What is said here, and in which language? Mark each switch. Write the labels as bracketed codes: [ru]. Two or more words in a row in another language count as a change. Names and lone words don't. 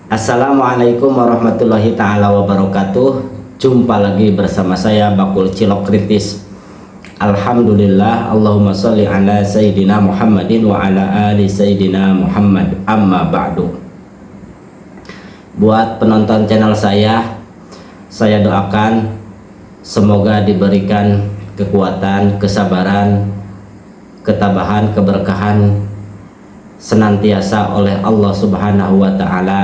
[ar] السلام عليكم ورحمة الله تعالى وبركاته. [id] Jumpa lagi bersama saya Bakul Cilok Kritis. [ar] الحمد لله، اللهم صل على سيدنا محمد وعلى آل سيدنا محمد. أما بعد. [id] Buat penonton channel saya doakan semoga diberikan kekuatan, kesabaran, ketabahan, keberkahan senantiasa oleh [ar] الله سبحانه وتعالى.